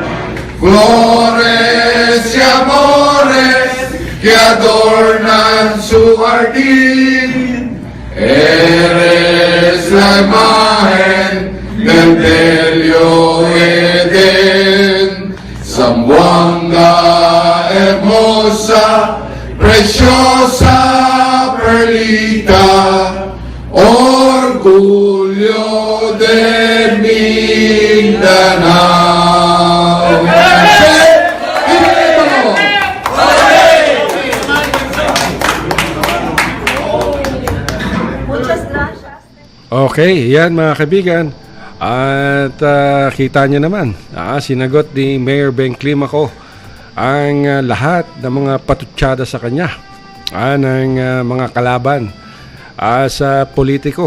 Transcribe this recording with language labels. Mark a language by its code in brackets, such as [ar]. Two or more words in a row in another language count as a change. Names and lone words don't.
[es] Flores y amores que adornan su jardín, eres la imagen del bello Edén. Zamboanga hermosa, preciosa perlita, orgullo de Mindanao. [tl] Okay, yan mga kaibigan. At kita nyo naman, sinagot ni Mayor Ben Climaco ang lahat ng mga patutsada sa kanya ng mga kalaban sa politiko.